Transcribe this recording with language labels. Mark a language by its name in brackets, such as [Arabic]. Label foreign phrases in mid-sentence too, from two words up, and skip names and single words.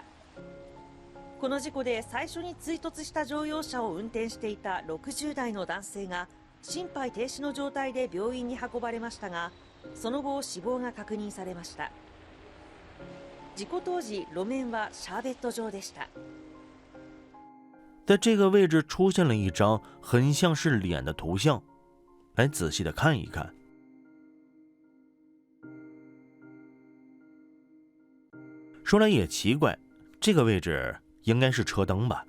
[Japanese] この事故で最初に追突した乗用車を運転していた60代の男性が心肺停止の状態で病院に運ばれましたが、その後死亡が確認されました。事故当時、路面はシャーベット状でした。 [Chinese] 在这个位置出现了一张很像是脸的图像，来仔细的看一看。说来也奇怪，这个位置应该是车灯吧？